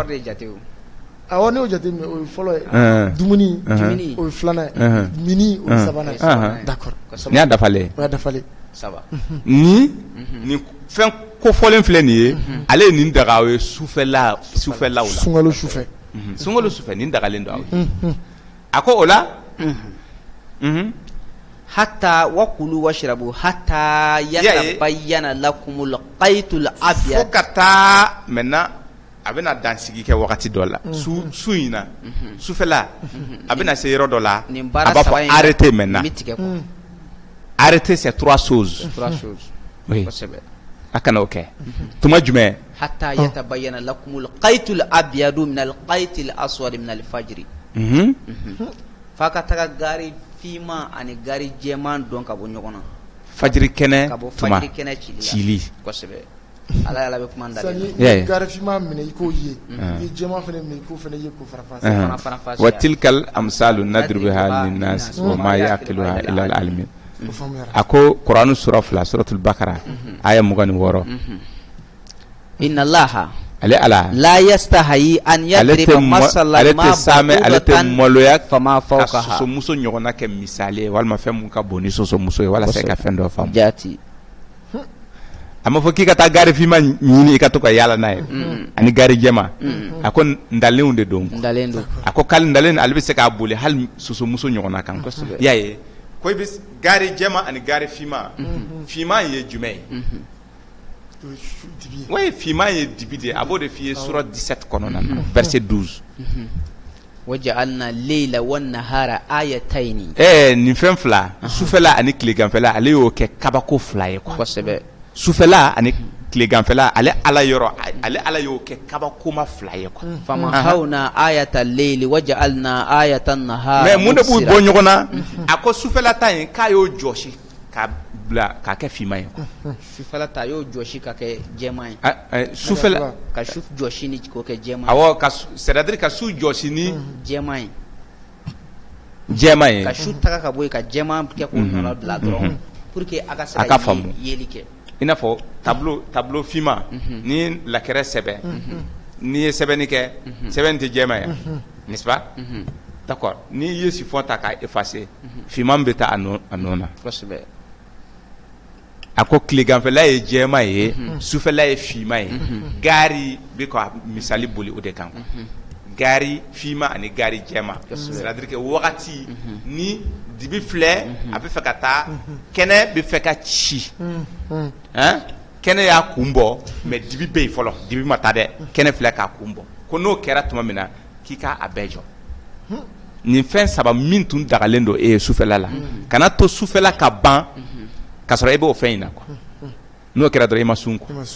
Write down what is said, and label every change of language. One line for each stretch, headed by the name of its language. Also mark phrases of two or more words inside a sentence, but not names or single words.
Bambara: awɔ ne y'o jateminɛ o ye fɔlɔ ye dumuni o ye filanan ye mini o ye sabanan ye d'accord ni y'a dafalen o y'a dafalen ni fɛn kofɔlen filɛ nin ye ale ye nin daga aw ye sufɛlaw la sunkalo sufɛ sunkalo sufɛ nin dagalen don aw ye a ko o la
Arabic: حتى كلوا واشربوا حتى يتبين لكم الخيط الأبيض
Bambara: fo ka taa maintenant a bɛna dansigi kɛ wagati dɔ la su in na sufɛla a bɛna se yɔrɔ dɔ la a b'a fɔ
French: arrêtez maintenant arrêtez ces trois choses oui
Bambara: a kana o kɛ tuma jumɛn
Arabic: حتى يتبين لكم الخيط الأبيض من الخيط الأسود من الفجر
Bambara: fa ka taga gari fima ani gari jɛman dɔn ka bɔ ɲɔgɔn na fajiri kɛnɛ tuma cili kosɛbɛ ala yala bɛ kuma da gari fima minɛ i k'o ye i ye jɛman fana minɛ i k'o fana ye k'o fara fasi
Arabic: وتلك الأمثال نضربها للناس وما يعقلها إلا العالمين
Bambara: a ko kuranu sura
Arabic: 2 suratul bakara aya 26 إن الله
Bambara: ale ala
Arabic: لا يستحيي أن يضرب مثلا ما
Bambara: ale te maloya fama ka fawqaha soso muso ɲɔgɔnna kɛ misali ye walima fɛn mun ka bon ni soso muso ye walasa i ka fɛn dɔ faamu. jati a ma fɔ k'i ka taa gari finma ɲini i ka to ka yaala n'a ye ani gari jɛma a ko ndalenw de don ndalen do a ko k'ale ndalen ale bɛ se k'a boli hali soso muso ɲɔgɔnna kan i y'a ye ko i bɛ gari jɛma ani gari finma finma ye jumɛn ye oui finma ye dibi de a b'o de f'i ye sura 17 kɔnɔna na verset 12
Arabic: وجعلنا الليل والنهار آيتين
Bambara: nin fɛn fila sufɛla ani tileganfɛla ale y'o kɛ kabako fila ye quoi kosɛbɛ sufɛla ani tileganfɛla ale ala y'o kɛ kabakoma fila ye quoi
Arabic: فمحونا آية الليل وجعلنا آية النهار
Bambara: mais mun de b'u bɔ ɲɔgɔn na a ko sufɛla ta in k'a y'o jɔsi k'a bila k'a kɛ finman ye quoi sufɛla ta y'o jɔsi ka kɛ jɛman ye sufɛla ka su jɔsi ni k'o kɛ jɛman awɔ c'est-à-dire ka su jɔsi ni jɛman ye jɛman ye ka su taga ka bɔ yen ka jɛman kɛ k'o nɔrɔ bila dɔrɔn
French: pour que
Bambara: a ka se ka yeli kɛ i n'a fɔ tableau finman ni lakɛrɛ sɛbɛn n'i ye sɛbɛnni kɛ sɛbɛn tɛ jɛman ye
French: n'est-ce pas d'accord
Bambara: n'i ye chiffon ta k'a effacer finman bɛ taa a nɔ na kosɛbɛ a ko tileganfɛla ye jɛman ye sufɛla ye finman ye gari bɛ ka misali boli o de kan gari finman ani gari jɛman
French: c'est-à-dire que
Bambara: wagati ni dibi filɛ a bɛ fɛ ka taa kɛnɛ bɛ fɛ ka ci kɛnɛ y'a kun bɔ mais dibi bɛ yen fɔlɔ dibi ma taa dɛ kɛnɛ filɛ k'a kun bɔ ko n'o kɛra tuma min na k'i k'a bɛɛ jɔ nin fɛn saba min tun dagalen don e ye sufɛla la kana to sufɛla ka ban k'a sɔrɔ e b'o fɛn in na quoi n'o kɛra dɔrɔn i ma sun quoi